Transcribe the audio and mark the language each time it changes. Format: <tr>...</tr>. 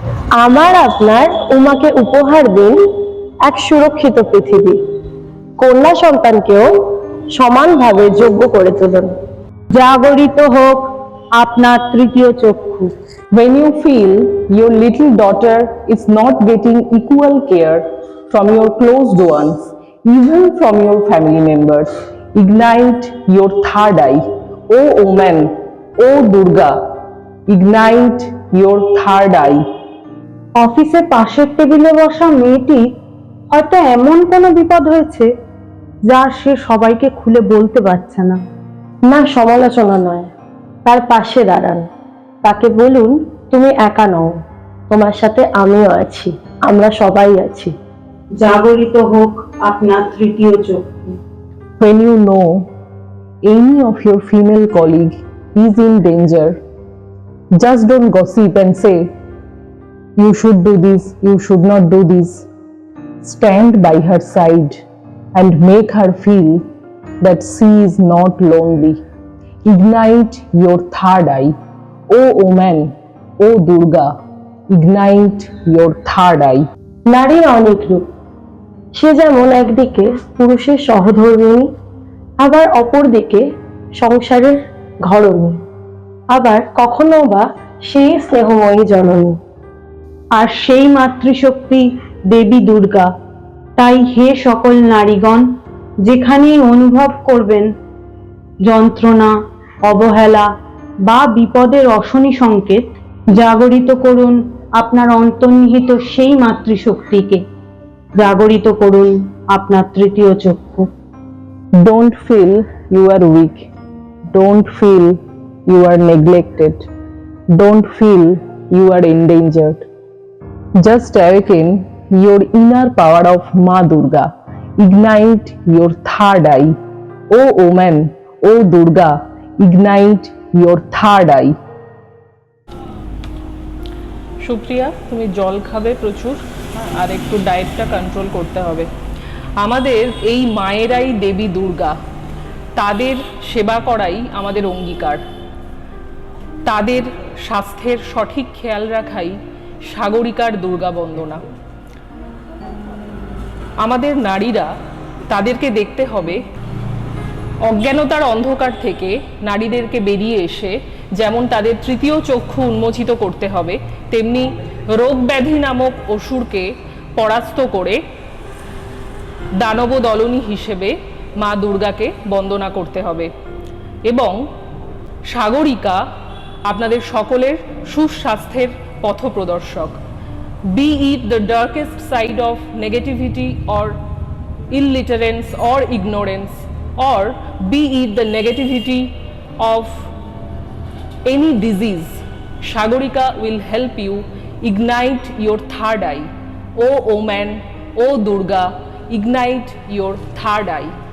<bn>আমার আপনার উমাকে উপহার দিন এক সুরক্ষিত পৃথিবী। কন্যা সন্তানকেও সমানভাবে যোগ্য করে তুলুন। জাগরিত হোক আপনার তৃতীয় চক্ষু।</bn> <en>When you feel your little daughter is not getting equal care from your closed ones, even from your family members, ignite your third eye. O woman, O Durga, ignite your third eye.</en> <bn>অফিসে পাশের টেবিলে বসা মেয়েটি হয়তো এমন কোনো বিপদ হয়েছে যা সে সবাইকে খুলে বলতে পারছে না। না, সমালোচনা নয়, তার পাশে দাঁড়ান, তাকে বলুন তুমি একা নও, তোমার সাথে আমিও আছি, আমরা সবাই আছি। জাগরিত হোক আপনার তৃতীয় চক্ষু।</bn> <en>When you know any of your female colleague is in danger, just don't gossip and say, you should do this, you should not do this. Stand by her side and make her feel that she is not lonely. Ignite your third eye. O woman, O Durga, ignite your third eye.</en> <bn>নারীর অনেক রূপ, সে যেমন একদিকে পুরুষের সহধর্মিণী, আবার অপরদিকে সংসারের ঘরণী, আবার কখনো বা সেই স্নেহময়ী জননী। আর সেই মাতৃশক্তি দেবী দুর্গা। তাই হে সকল নারীগণ, যেখানেই অনুভব করবেন যন্ত্রণা, অবহেলা বা বিপদের অশনি সংকেত, জাগরিত করুন আপনার অন্তর্নিহিত সেই মাতৃশক্তিকে। জাগরিত করুন আপনার তৃতীয় চক্ষু।</bn> <en>Don't feel you are weak. Don't feel you are neglected. Don't feel you are endangered. Just awaken your inner power of Ma Durga. Ignite your third eye. O woman, O Durga, ignite your third eye.</en> <bn>Supriya, তুমি জল খাবে প্রচুর, আর একটু ডায়েটটা control করতে হবে। আমাদের এই মায়েরাই দেবী দুর্গা, তাদের সেবা করাই আমাদের অঙ্গীকার। তাদের স্বাস্থ্যের সঠিক খেয়াল রাখাই সাগরিকার দুর্গা বন্দনা। আমাদের নারীরা, তাদেরকে দেখতে হবে অজ্ঞানতার অন্ধকার থেকে নারীদেরকে বেরিয়ে এসে যেমন তাদের তৃতীয় চক্ষু উন্মোচিত করতে হবে, তেমনি রোগ ব্যাধি নামক অসুরকে পরাস্ত করে দানব দলনী হিসেবে মা দুর্গাকে বন্দনা করতে হবে। এবং সাগরিকা আপনাদের সকলের সুস্বাস্থ্যের পথপ্রদর্শক।</bn> <en>Be it the darkest side of negativity or illiterance or ignorance, or be it the negativity of any disease, Sagorika will help you ignite your third eye. O woman, O Durga, ignite your third eye.</en>